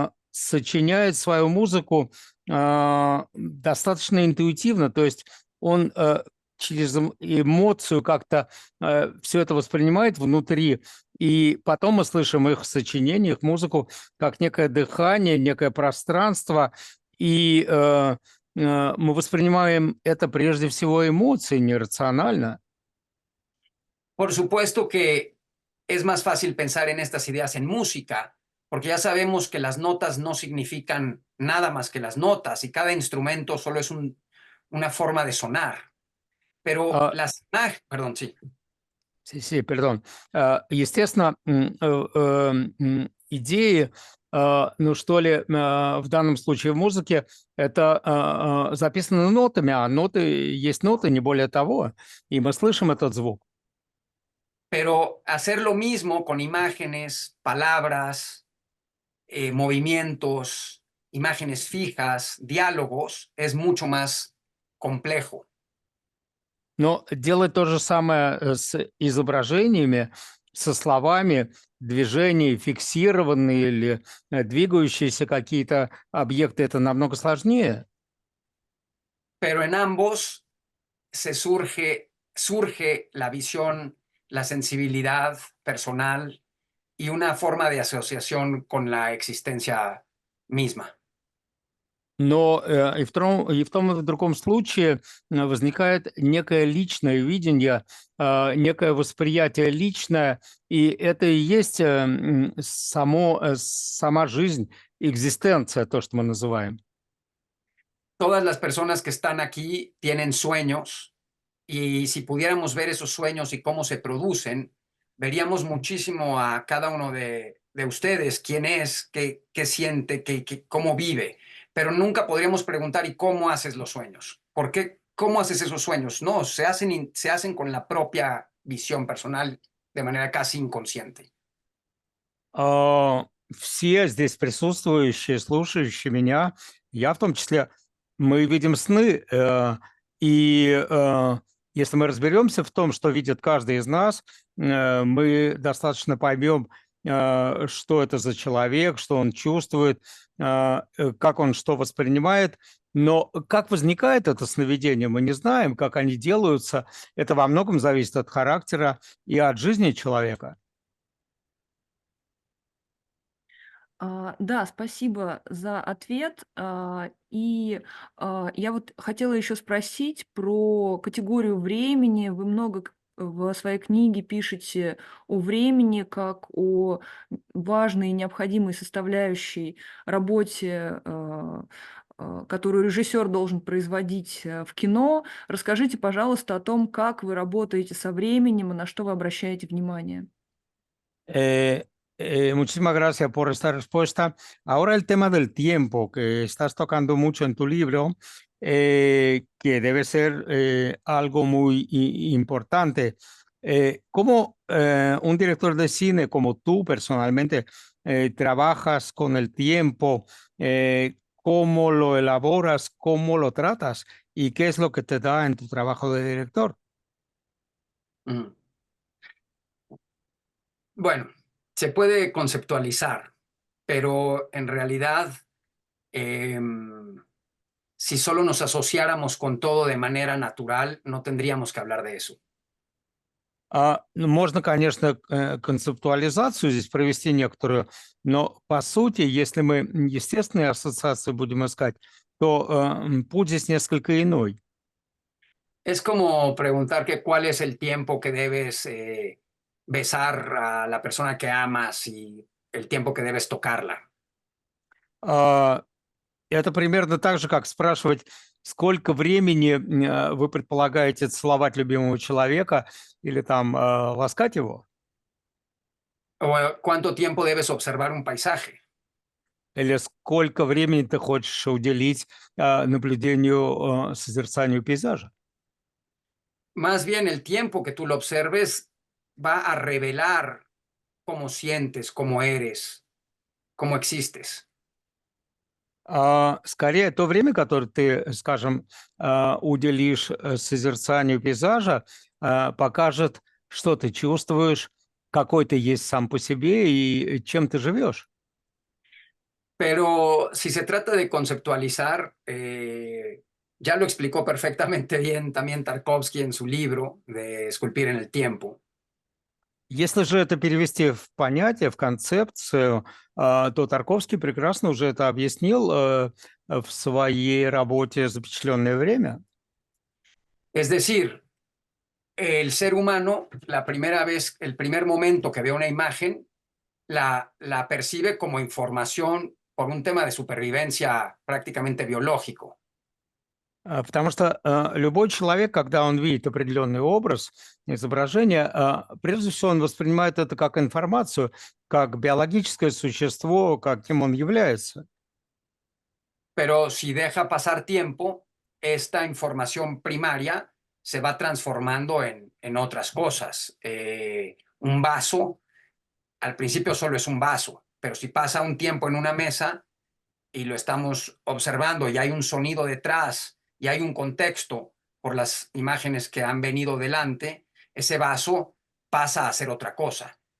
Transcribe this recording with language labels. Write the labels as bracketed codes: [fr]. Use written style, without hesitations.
[ru] сочиняет свою музыку достаточно интуитивно, то есть он через эмоцию как-то все это воспринимает внутри, и потом мы слышим их сочинение, их музыку как некое дыхание, некое пространство, и мы воспринимаем это прежде всего эмоции, нерационально. [es] Por supuesto que es más fácil pensar en estas ideas en música, porque ya sabemos que las notas no significan nada más que las notas y cada instrumento solo es una forma de sonar. Pero perdón, sí. Sí, perdón. [ru] Естественно, идеи, ну что ли, в данном случае в mузыке, это записано нотами, а ноты есть ноты, не более того, и мы слышим этот звук. [es] Pero hacer lo mismo con imágenes, palabras, movimientos, imágenes fijas, diálogos, es mucho más complejo. [ru] Но делать то же самое с изображениями, со словами, движения, фиксированные или двигающиеся какие-то объекты, это намного сложнее. [es] Pero en ambos surge la visión, la sensibilidad personal y una forma de asociación con la existencia misma. [ru] Но и в том, и в другом случае возникает некое личное видение, некое восприятие личное, и это и есть сама жизнь, экзистенция, то, что мы называем. [es] Todas las personas que están aquí tienen sueños y si pudiéramos ver esos sueños y cómo se producen, veríamos muchísimo a cada uno de ustedes, quién es, qué siente, cómo vive. Pero nunca podríamos preguntar, ¿y cómo haces los sueños? ¿Por qué? ¿Cómo haces esos sueños? No, se hacen con la propia visión personal de manera casi inconsciente. [ru] Все здесь присутствующие, слушающие меня, я в том числе, мы видим сны, и если мы разберемся в том, что видит каждый из нас, мы достаточно поймем, что это за человек, что он чувствует, как он что воспринимает. Но как возникает это сновидение, мы не знаем, как они делаются. Это во многом зависит от характера и от жизни человека. Да, спасибо за ответ. Я вот хотела еще спросить про категорию времени. Вы много в своей книге пишете о времени как о важной и необходимой составляющей работе, которую режиссер должен производить в кино. Расскажите, пожалуйста, о том, как вы работаете со временем и на что вы обращаете внимание. [es] Eh, Muchísimas gracias por esta respuesta. Ahora el tema del tiempo que estás tocando mucho en tu libro, que debe ser algo muy importante. ¿Cómo un director de cine como tú personalmente trabajas con el tiempo? ¿Cómo lo elaboras? ¿Cómo lo tratas? ¿Y qué es lo que te da en tu trabajo de director? Mm. Bueno, se puede conceptualizar, pero en realidad, si solo nos asociáramos con todo de manera natural, no tendríamos que hablar de eso. [ru] Ну, можно, конечно, концептуализацию здесь провести некоторую, но по сути, если мы естественные ассоциации будем искать, то путь здесь несколько иной. [es] Es como preguntar que cuál es el tiempo que debes besar a la persona que amas y el tiempo que debes tocarla. [ru] А, Это примерно так же, как спрашивать, сколько времени вы предполагаете целовать любимого человека или там ласкать его, [es] O cuánto tiempo debes observar un paisaje. [ru] или сколько времени ты хочешь уделить наблюдению, созерцанию пейзажа. [es] Más bien el tiempo que tú lo observes va a revelar cómo sientes, cómo eres, cómo existes. [ru] Скорее, то время, которое ты, скажем, уделишь созерцанию пейзажа, покажет, что ты чувствуешь, какой ты есть сам по себе и чем ты живешь. [es] Pero si se trata de conceptualizar, ya lo explicó perfectamente bien también Tarkovsky en su libro de Esculpir en el Tiempo. [ru] Если же это перевести в понятие, в концепцию, то Тарковский прекрасно уже это объяснил в своей работе «Запечатленное время». [es] Es decir, el ser humano, la primera vez, el primer momento que ve una imagen, la percibe como información por un tema de supervivencia prácticamente biológico. [ru] Потому что любой человек, когда он видит определенный образ, изображение, прежде всего он воспринимает это как информацию, как биологическое существо, каким он является. [es] Pero si deja pasar tiempo, esta información primaria se va transformando en otras cosas. Un vaso, al principio solo es un vaso, pero si pasa un tiempo en una mesa y lo estamos observando y hay un sonido detrás y hay un contexto por las imágenes que han venido delante, ese vaso pasa a ser otra cosa.